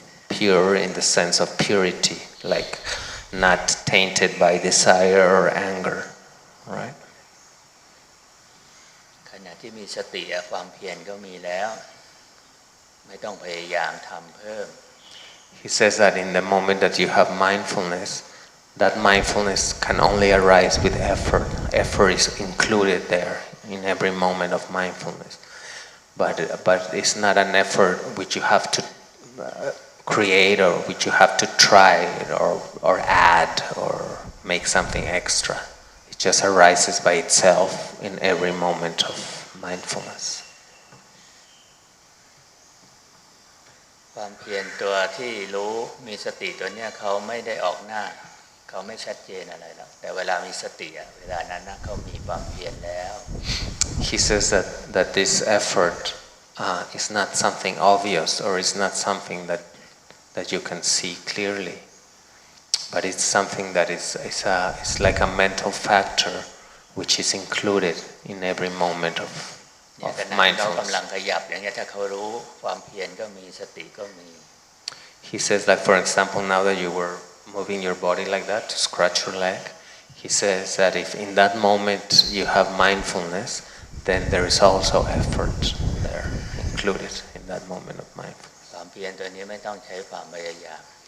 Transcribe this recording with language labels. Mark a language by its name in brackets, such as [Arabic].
[English] Pure in the sense of purity, like not tainted by desire or anger, right? [Thai] ขณะที่มีสติความเพียรก็มีแล้วไม่ต้องพยายามทำเพิ่ม [English] He says that in the moment that you have mindfulness, that mindfulness can only arise with effort. Effort is included there in every moment of mindfulness. But it's not an effort which you have to create or which you have to try or add or make something extra. It just arises by itself in every moment of mindfulness. [Thai] ความเพียรตัวที่รู้มีสติตัวเนี้ยเขาไม่ได้ออกหน้าเขาไม่ชัดเจนอะไรหรอกแต่เวลามีสติเวลานั้นนะเขามีความเพียรแล้ว [English] He says that this effort is not something obvious or is not something that you can see clearly, but it's something that is like a mental factor which is included in every moment of mindfulness. [Thai] เขากำลังขยับอย่างเงี้ยถ้าเขารู้ความเพียรก็มีสติก็มี [English] He says that, for example, now that you were moving your body like that to scratch your leg, he says that if in that moment you have mindfulness, then there is also effort there included in that moment of mindfulness. [Thai] ความเพียรตัวนี้ไม่ต้องใช้ความพยายาม